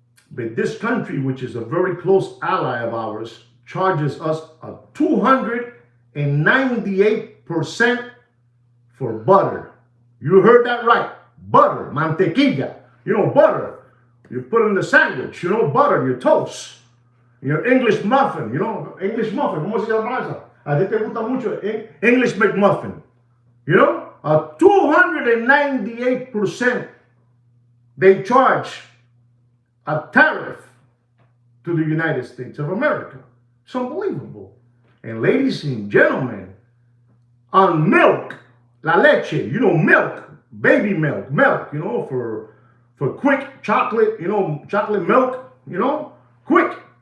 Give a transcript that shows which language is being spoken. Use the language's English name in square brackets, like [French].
[English] But this country, which is a very close ally of ours, charges us a 298% for butter. You heard that right. Butter, mantequilla. Butter. You put in the sandwich, butter, your toast. Your English muffin, English muffin. [Spanish] ¿Cómo se llama eso? A ti te gusta mucho English McMuffin. [English] A 298% they charge a tariff to the United States of America. It's unbelievable. And ladies and gentlemen, on milk, [Spanish] la leche, [English] milk, baby milk, for quick chocolate, chocolate milk, quick.